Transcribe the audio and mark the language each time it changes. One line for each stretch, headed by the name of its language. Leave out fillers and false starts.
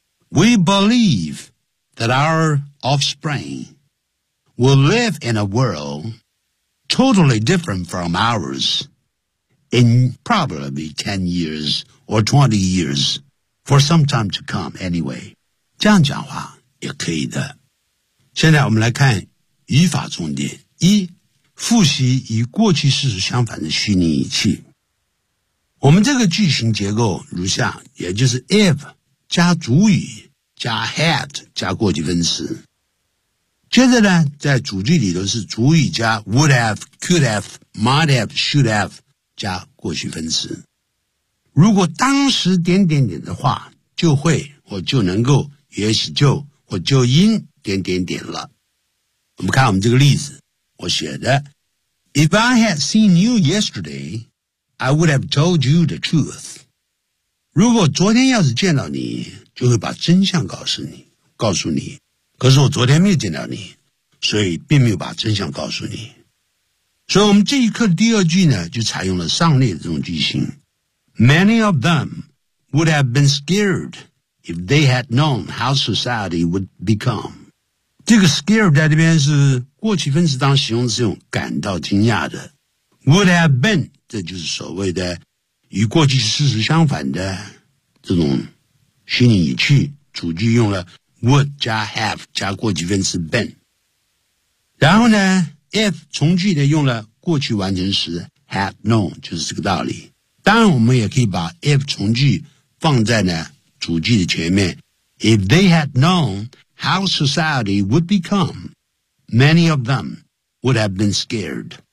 English: We believe that our offspring will live in a world totally different from ours in probably 10 years or 20 years for some time to come anyway.
Chinese: 这样讲话也可以的。现在我们来看语法重点。一，复习与过去事实相反的虚拟语气。我们这个句型结构如下，也就是 if 加主语加 had 加过去分词。接着呢，在主句里头是主语加
English: would have, could have, might have, should have
Chinese: 加过去分词。如果当时点点点的话，就会或就能够，也许就或就因点点点了。我们看我们这个例子，我写的
English: If I had seen you yesterday, I would have told you the truth.
Chinese: 如果昨天要是见到你，就会把真相告诉你。可是我昨天没有见到你，所以并没有把真相告诉你。所以我们这一课的第二句呢，就采用了上列的这种句型。
English: Many of them would have been scared if they had known how society would become.
Chinese: 这个 scared 在这边是过去分词当形容词用，感到惊讶的。
English: Would have been,
Chinese: 这就是所谓的与过去事实相反的这种虚拟语气，主句用了 would 加 have 加过去分词 been。然后呢 if 从句的用了过去完成时
English: had known,
Chinese: 就是这个道理。当然我们也可以把 if 从句放在呢主句的前面。
English: If they had known how society would become, many of them would have been scared.